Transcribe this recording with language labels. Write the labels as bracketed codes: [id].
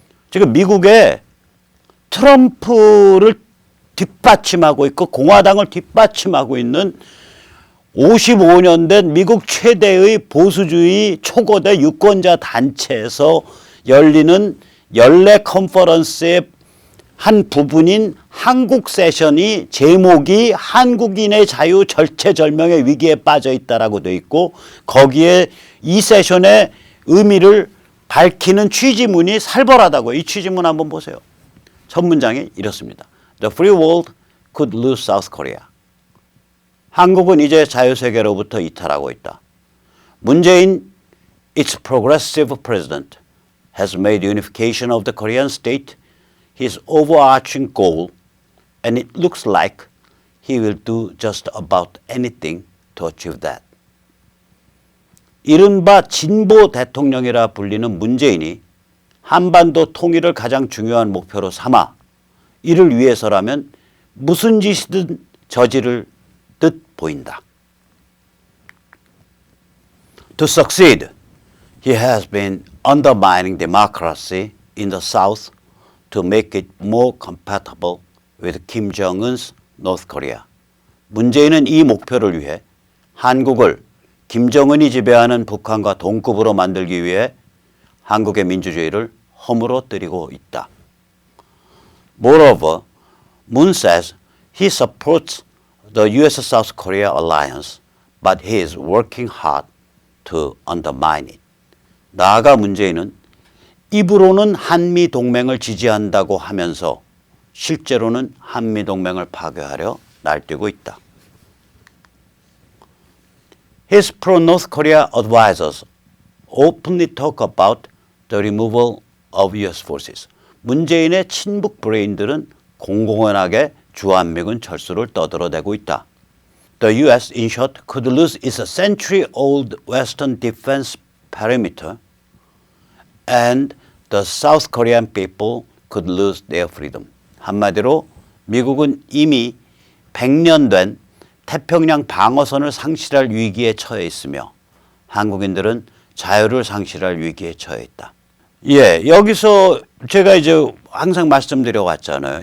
[ko] 지금 미국에 트럼프를 뒷받침하고 있고 공화당을 뒷받침하고 있는 55년 된 미국 최대의 보수주의 초거대 유권자 단체에서 열리는 연례 컨퍼런스의 한 부분인 한국 세션이 제목이 한국인의 자유 절체절명의 위기에 빠져 있다라고 돼 있고 거기에 이 세션의 의미를 밝히는 취지문이 살벌하다고요. 이 취지문 한번 보세요. 첫 문장이 이렇습니다. [en] The free world could lose South Korea. [ko] 한국은 이제 자유세계로부터 이탈하고 있다. [en] 문재인, its progressive president, has made unification of the Korean state his overarching goal, and it looks like he will do just about anything to achieve that. [ko] 이른바 진보 대통령이라 불리는 문재인이 한반도 통일을 가장 중요한 목표로 삼아 이를 위해서라면 무슨 짓이든 저지를 듯 보인다. [en] To succeed, he has been undermining democracy in the South to make it more compatible with Kim Jong-un's North Korea. [ko] 문재인은 이 목표를 위해 한국을 김정은이 지배하는 북한과 동급으로 만들기 위해 한국의 민주주의를 허물어뜨리고 있다. [en] Moreover, Moon says he supports the U.S.-South Korea alliance, but he is working hard to undermine it. [ko] 나아가 문재인은 입으로는 한미동맹을 지지한다고 하면서 실제로는 한미동맹을 파괴하려 날뛰고 있다. [en] His pro-North Korea advisors openly talk about the removal of U.S. forces. [ko] 문재인의 친북 브레인들은 공공연하게 주한미군 철수를 떠들어대고 있다. [en] The U.S. in short could lose its century-old Western defense perimeter and the South Korean people could lose their freedom. [ko] 한마디로 미국은 이미 100년 된 태평양 방어선을 상실할 위기에 처해 있으며 한국인들은 자유를 상실할 위기에 처해 있다. 예, 여기서 제가 이제 항상 말씀드려 왔잖아요.